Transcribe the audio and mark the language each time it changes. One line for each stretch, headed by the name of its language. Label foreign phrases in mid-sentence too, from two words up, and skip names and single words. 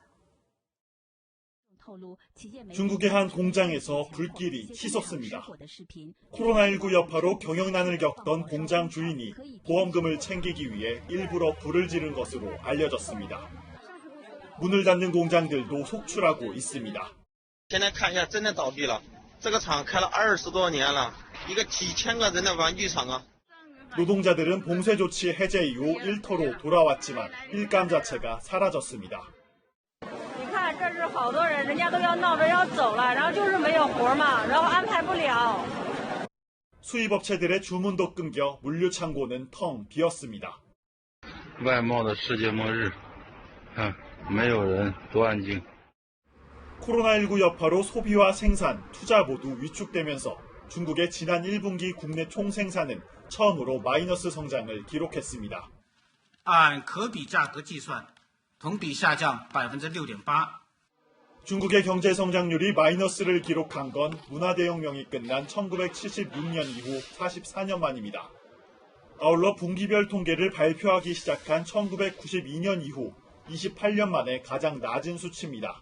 Korean: 중국의 한 공장에서 불길이 치솟습니다. 코로나19 여파로 경영난을 겪던 공장 주인이 보험금을 챙기기 위해 일부러 불을 지른 것으로 알려졌습니다. 문을 닫는 공장들도 속출하고 있습니다.
Chinese: 现在看一下，真的倒闭了。这个厂开了20多年了，一个几千个人的玩具厂啊。
Korean: 노동자들은 봉쇄 조치 해제 이후 일터로 돌아왔지만 일감 자체가 사라졌습니다.
Chinese: 你看，这是好多人，人家都要闹着要走了，然后就是没有活嘛，然后安排不了。
Korean: 수입업체들의 주문도 끊겨 물류 창고는 텅 비었습니다.
Chinese: 外贸的世界末日，没有人，多安静。
Korean: 코로나19 여파로 소비와 생산, 투자 모두 위축되면서 중국의 지난 1분기 국내 총생산은 처음으로 마이너스 성장을 기록했습니다.
Chinese: 按可比价格计算，同比下降 6.8%。
Korean: 중국의 경제 성장률이 마이너스를 기록한 건 문화대혁명이 끝난 1976년 이후 44년 만입니다. 아울러 분기별 통계를 발표하기 시작한 1992년 이후 28년 만에 가장 낮은 수치입니다.